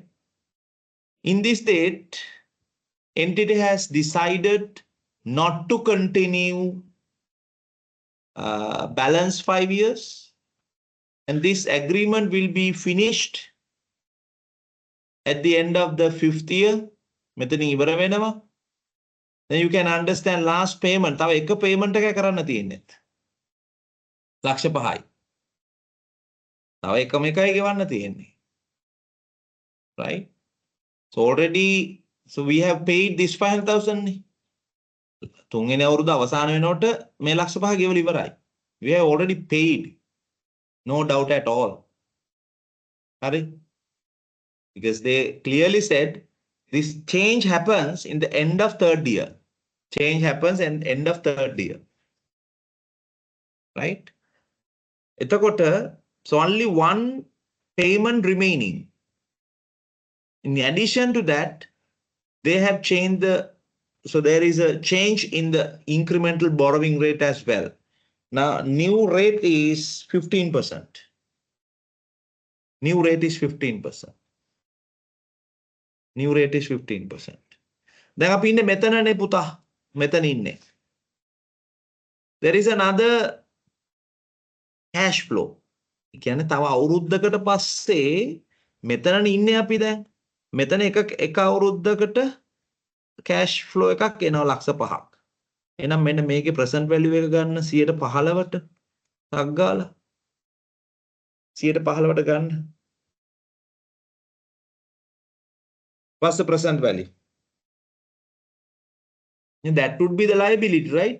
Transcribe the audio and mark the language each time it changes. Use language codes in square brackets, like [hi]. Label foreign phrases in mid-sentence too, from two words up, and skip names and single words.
[en] In this date, entity has decided not to continue balance 5 years, and this agreement will be finished at the end of the 5th year. Then you can understand last payment. [si] තව එක payment එකක් කරන්න තියෙන්නේ. ලක්ෂ 5යි. තව එකම එකයි ගෙවන්න තියෙන්නේ. [en] Right? So already, so we have paid this 5,000 නේ. [si] තුන්වෙනි අවුරුද්ද අවසාන වෙනකොට මේ ලක්ෂ 5 ගෙවලා ඉවරයි. [en] We have already paid. No doubt at all. [si] හරි? [en] Because they clearly said this change happens in the end of third year. Change happens in end of third year. Right? එතකොට, so only one payment remaining. In addition to that, they have changed so there is a change in the incremental borrowing rate as well. Now, new rate is 15%. New rate is 15%. New rate is 15%. [si] දැන් අපි ඉන්නේ මෙතනනේ පුතා. මෙතන ඉන්නේ. [en] There is another cash flow. [si] ඒ කියන්නේ තව අවුරුද්දකට පස්සේ මෙතනනේ ඉන්නේ අපි දැන්. මෙතන එක අවුරුද්දකට [en] cash flow [si] එකක් එනවා ලක්ෂ 5ක්. එහෙනම් මෙන්න මේකේ [en] present value [si] එක ගන්න 115ට ටක් ගාලා 115ට ගන්න. [en] What's the present value? And that would be the liability, right?